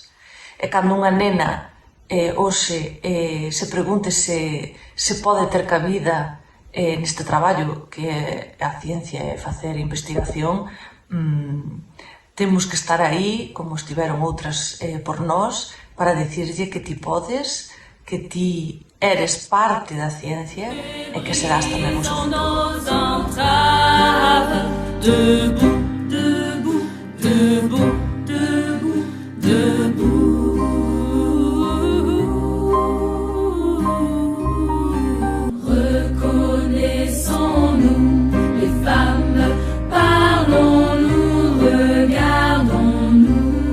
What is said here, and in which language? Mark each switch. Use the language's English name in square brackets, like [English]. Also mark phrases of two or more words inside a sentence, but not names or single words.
[Galician] E cando unha nena hoxe se pregunte se pode ter cabida neste traballo que é a ciencia e facer investigación, temos que estar aí, como estiveron outras por nós, para dicirlle que ti podes, que ti eres parte da ciencia e que serás tamén o seu futuro. [French] Debout, debout, debout, debout, debout. Reconnaissons-nous, les femmes, parlons-nous, regardons-nous.